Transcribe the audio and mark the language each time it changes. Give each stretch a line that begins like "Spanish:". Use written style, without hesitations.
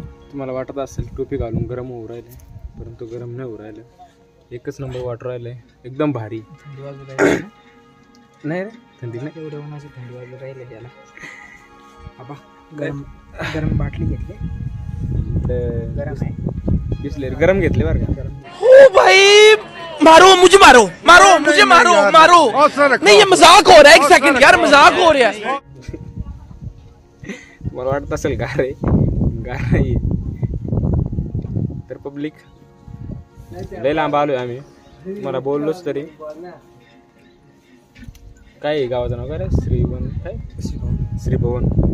Marathi: तुम्हाला वाटत असेल टोपी घालून गरम होऊ राहिले, परंतु गरम नाही होऊ राहिलं. एकच नंबर वाटू राहिलंय, एकदम भारी. नाही रे थंडी नाही. एवढं उन्हाची थंडी वाजू राहिले त्याला. बाबा गरम गरम बाटली घेतली. गरम आहे. बिसलेरी गरम घेतले बरं का.
Hindi: ओ भाई मारो मुझे, मारो मारो मुझे, मारो मारो. नहीं ये मजाक हो रहा है. एक सेकंड यार, मजाक हो रहा है.
Marathi: मला वाटत असेल गार आहे, गार नाही. तर पब्लिक लय लांब आलोय आम्ही. मला बोललोच तरी काय गावाचं नाव काय रे? श्रीभवन काय? श्रीभवन.